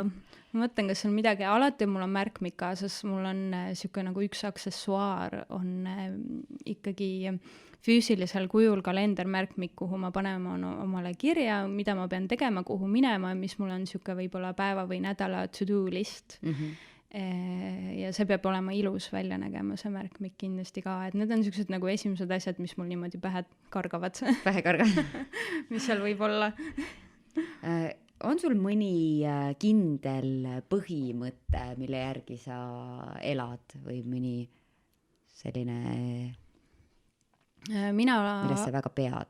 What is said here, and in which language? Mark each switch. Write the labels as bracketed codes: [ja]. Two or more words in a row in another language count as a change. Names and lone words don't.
[et] Ma mõtlen, kas on midagi, alati mul on märkmik kaasas, mul on siuke nagu üks aksessuaar on ikkagi füüsilisel kujul kalendermärkmik, kuhu ma panema omale kirja, mida ma pean tegema, kuhu minema, mis mul on siuke võib-olla päeva või nädala [en] to-do list. [et] Ja see peab olema ilus välja nägema, see märkmik kindlasti ka, et need on siuksed nagu esimesed asjad, mis mul niimoodi pähe kargavad. Pähe kargavad. Mis seal võib olla? On sul mõni kindel põhimõte, mille järgi sa elad või mõni selline, millest sa väga pead?